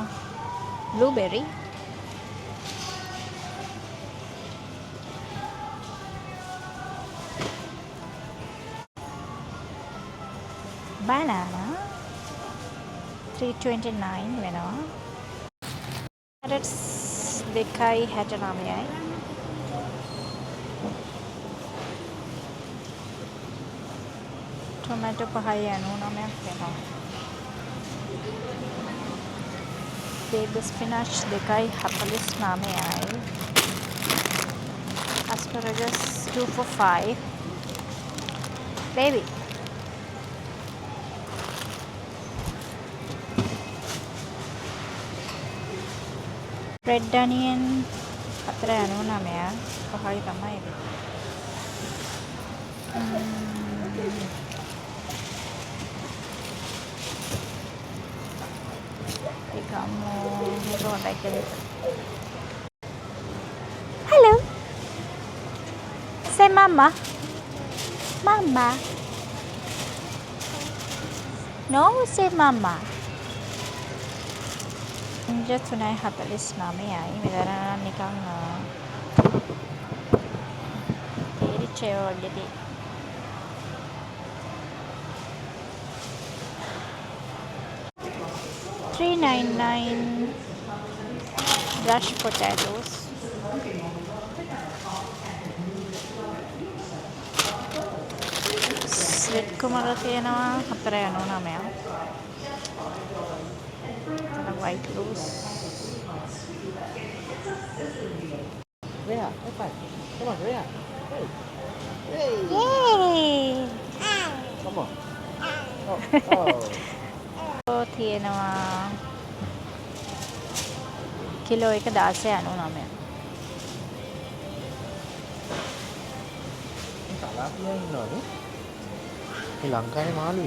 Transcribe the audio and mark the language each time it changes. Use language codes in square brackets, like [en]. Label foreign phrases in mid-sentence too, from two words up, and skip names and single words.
[si] බ්ලූබෙරි. banana 329 වෙනවා. carrots 2.69යි. tomato 5.99ක් වෙනවා. [en] baby spinach 2.49යි. asparagus 2 for 5. baby red onion 4.99 [si] පහයි තමයි ඒක. ඒකම හොඳයි කියලා. [en] hello say mama. mama no say mama. just 3.49යි. [si] මෙතන නිකන් තේරිච්චේ වගේ. [en] $3.99 brush potatoes. [si] sweet කුමර තියෙනවා 4.99. [en] white rose. Reha, high five. Come on, Reha. Hey. Hey. yay Come on. Oh. [si] තියෙනවා කිලෝ එක 16.99. Tilapia ඉන්නවනේ. මේ ලංකාවේ මාළුයි.